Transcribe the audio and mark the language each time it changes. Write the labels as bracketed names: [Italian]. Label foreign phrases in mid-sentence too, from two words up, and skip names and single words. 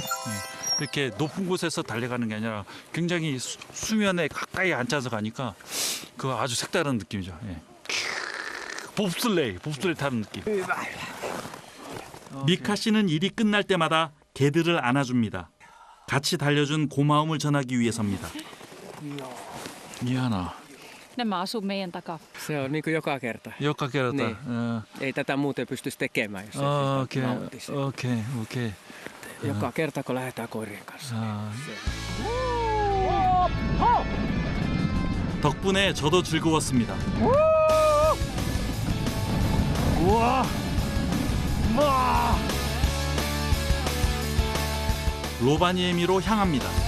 [Korean] 이렇게 높은 곳에서 달려가는 게 아니라 굉장히 수면에 가까이 앉아서 가니까 그 아주 색다른 느낌이죠. 예. 봅슬레이 타는 느낌. 미카 씨는 일이 끝날 때마다 개들을 안아줍니다. 같이 달려준 고마움을 전하기 위해서입니다. 미안하. [Finnish] Nämä asuu meidän takaa. Se on niin kuin joka kerta. Joka kerta. Niin. Ei tätä muuten pystyisi tekemään, jos ei nauttisi. Okei. Joka kerta, kun lähdetään koirien kanssa. [Korean] 덕분에 저도 즐거웠습니다. 우와. 로바니에미로 향합니다.